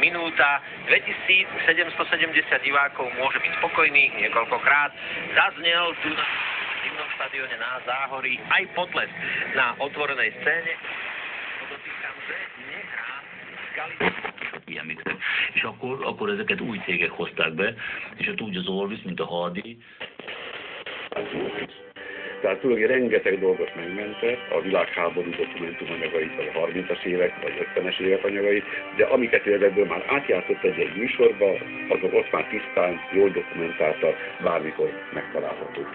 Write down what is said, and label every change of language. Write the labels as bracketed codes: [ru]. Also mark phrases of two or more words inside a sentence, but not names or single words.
[sk] minúta, 2770 divákov môže byť spokojných niekoľkokrát. Zaznel tu na zimnom štadióne na Záhorí aj potlesk na otvorenej scéne. Podotýkam, že nehrá Skalica. [hu] És akkor ezeket új cégek hozták be, és a úgy az Orvis, mint a Hardy. Tehát tulajdonképpen rengeteg dolgot megmentett, a világháború dokumentumanyagait, vagy a 30-as évek, vagy 50-es évek anyagait, de amiket ebből már átjátszott egy műsorba, azok ott már tisztán, jól dokumentáltak, bármikor megtalálhatók.